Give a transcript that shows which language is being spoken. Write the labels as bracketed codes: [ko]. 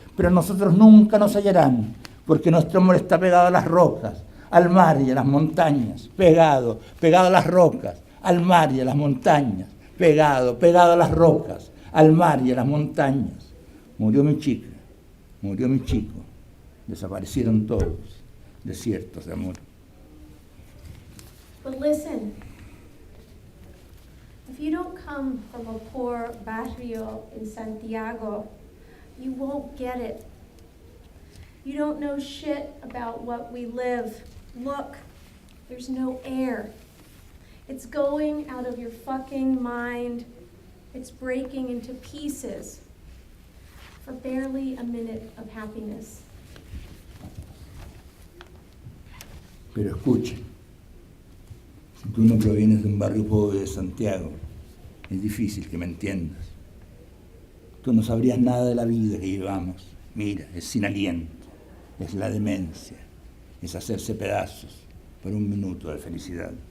[es] Pero nosotros nunca nos hallarán, porque nuestro amor está pegado a las rocas, al mar y a las montañas, pegado, pegado a las rocas, al mar y a las montañas, pegado, pegado a las rocas, al mar y a las montañas. Murió mi chica, murió mi chico, desaparecieron todos, desiertos de amor. [en] But listen, if you don't come from a poor barrio in Santiago, you won't get it. You don't know shit about what we live. Look, there's no air. It's going out of your fucking mind. It's breaking into pieces for barely a minute of happiness. [es] Pero escucha, si tú no provienes de un barrio pobre de Santiago, es difícil que me entiendas. Tú no sabrías nada de la vida que llevamos. Mira, es sin aliento, es la demencia, es hacerse pedazos por un minuto de felicidad.